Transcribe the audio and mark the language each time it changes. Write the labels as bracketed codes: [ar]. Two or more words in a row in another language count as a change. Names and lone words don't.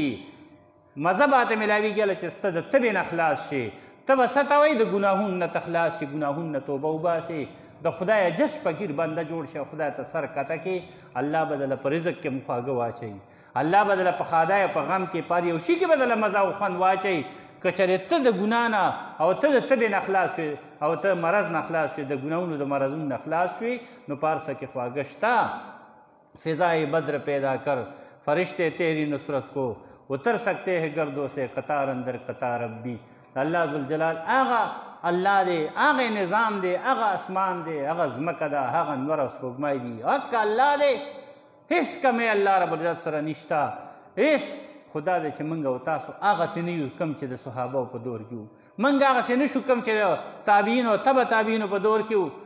[ps] مزه به ته میلاویږي هله چې ته د تبې نه خلاص شي، ته به څه ته وایي د ګناهونو نه ته خلاص شي، ګناهونو نه توبه وباسې، د خدای جس فقیر بنده جوړ شي، خدای ته سر کته کې، الله به دله په رزق کې مخواږه واچوي، الله به دله په ښادۍ او په غم کې په هر یو شي کې به دله مزه او خوند واچوي. که چېرې ته د ګناه نه او ته د تبې نه خلاص شوې او ته مرض نه خلاص شوې، د ګناهونو د مرضونو نه خلاص شوې، نو په هر څه کې خواږه شته. [ur] فضائے بدر پیدا کر فرشتے تیری نصرت کو اتر سکتے ہیں گردوں سے قطار اندر قطار ربی. [ps] اللہ ذوالجلال آغا الله دی، هغه نظام دی، هغه اسمان دی، هغه ځمکه ده، هغه نور او سپوږمۍ دي، حق الله دی. هېڅ کمی [ar] الله رب العزت [ps] سره نشته. هېڅ خدا دی چې موږ او تاسو هغسې نه یو کوم چې د صحابو په دور کې وو. موږ هغسې نه شو کوم چې د تابعینو تبه تابعینو په دور کې وو.